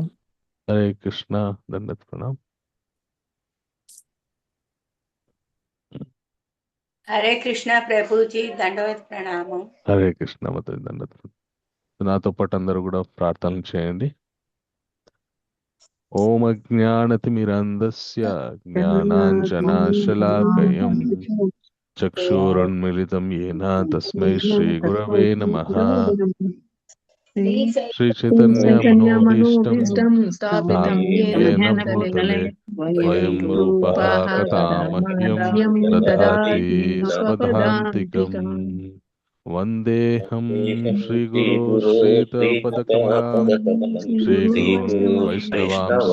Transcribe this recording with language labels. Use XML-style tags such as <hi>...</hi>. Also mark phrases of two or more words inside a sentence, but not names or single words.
<hi>हरे कृष्ण दंडवत प्रणाम। हरे कृष्ण प्रभु जी दंडवत प्रणाम। हरे कृष्ण मत दंडवत प्रणाम.</hi> <te>నాతో పాటు అందరూ కూడా ప్రార్థనలు చేయండి.</te> <sa>ఓం అజ్ఞానతిమిరంధస్య జ్ఞానాంజనాశలాకయం చక్షురున్మిళితం येन తస్మై శ్రీగురవే నమః. శ్రీ చైతన్య మనోభీష్టం श्रीचैतन्यमनोभीष्टं स्थापितं येन येन भूतले भूतले स्वयं रूपः रूपः कदा कदा मह्यं मह्यं ददाति ददाति स्वपदान्तिकम्. स्वपदान्तिकम्। वन्देऽहं श्रीगुरो श्रीयुतपदकमलां श्रीगुरून् वैष्णवांश्च</sa>